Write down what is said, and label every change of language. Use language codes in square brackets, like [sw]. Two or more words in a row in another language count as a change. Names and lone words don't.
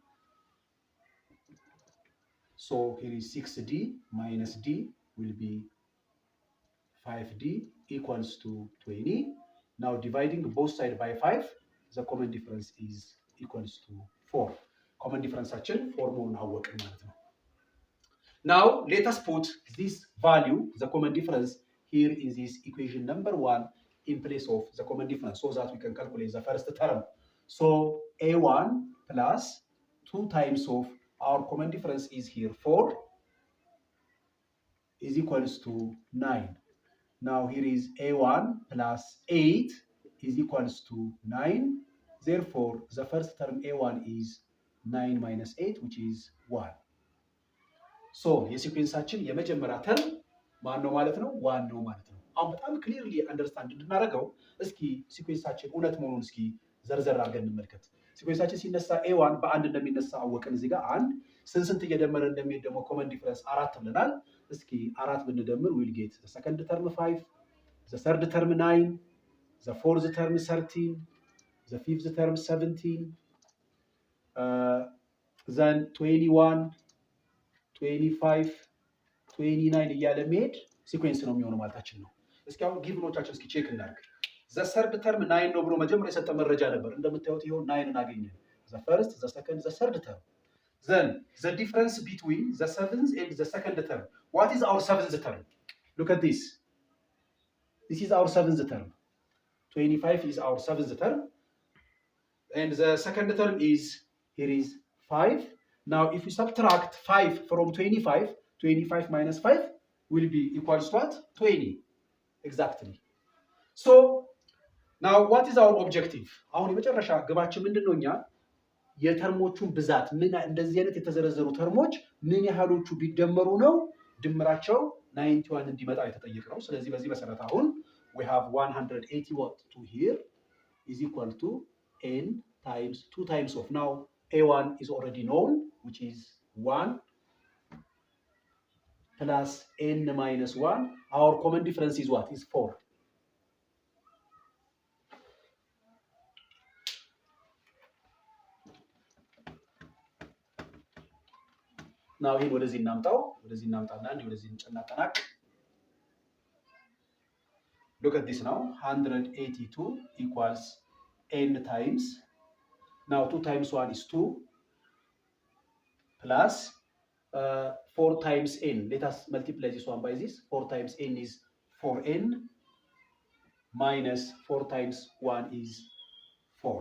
[en] So here is 6D minus D will be 5D equals to 20. Now dividing both sides by 5, the common difference is equals to 4. Common difference [am] አችን 4 መሆኑን አወቅን ማለት ነው። [en] Now let us put this value, the common difference, here in this equation number 1 in place of the common difference so that we can calculate the first term. So A1 plus 2 times of our common difference is here 4 is equals to 9. Now here is A1 plus 8 is equals to 9. Therefore, the first term A1 is 9 minus 8, which is 1. So, [am] የሲኩዌንሳችን የመጀመሪያ ተርም ማን ነው ማለት ነው? 1 ነው ማለት ነው። አሁን በጣም [en] clearly understand [am] እንድናደርገው እስኪ ሲኩዌንሳችን እውነት መሆኑን እስኪ ዘርዘር አድርገን እንመልከት። ሲኩዌንሳችን ሲነሳ A1 በአንድ እንደሚነሳ አወቅን። እዚህ ጋር አንድ ስንት እየደመረ እንደሚሄድ ደግሞ [en] common difference [am] 4 ብለናል። እስኪ 4 ብንደምር [en] will get the second term 5, the third term 9, the fourth term 13, the fifth term 17, [am] then 21, 25, 29 እያለ መሄድ ሲኩዌንስ ነው የሚሆነው ማለታችን ነው። እስኪ አሁን ጊቭኖቻችን እስኪ ቼክ እናድርግ። [en] the third term 9 [am] ነው ብሎ መጀመሪያ የሰጠ መረጃ ነበር። እንደምታዩት ይሄው 9 አገኘን። [en] the first, the second, the third term. Then the difference between the seventh and the second term. What is our seventh term? Look at this. This is our seventh term. 25 is our seventh term. And the second term is, here is 5. Now if we subtract 5 from 25, 25 minus 5 will be equals to what? 20. Exactly. So now what is our objective? [am] አሁን የመጨረሻ ግባችን ምንድነው? እኛ የተርሞቹን ብዛት ምን እንደዚህ አይነት የተዘረዘሩ ተርሞች ምን ያህሎቹ ቢደመሩ ነው ድምራቸው 91 እንዲመጣ የተጠየቀው። ስለዚህ በዚህ መሰረት አሁን we have 180 what to here is equal to n times 2 times of, now A1 is already known, which is 1, plus n minus 1. [en] Our common difference is what? Is 4. Now [am] ይሄን ወደዚህ እናምጣና እንዲህ ወደዚህ እንጨናቀናቅ። [en] Look at this now. 182 equals n times. Now 2 times 1 is 2 plus 4 times n. Let us multiply this one by this. 4 times n is 4n minus 4 times 1 is 4.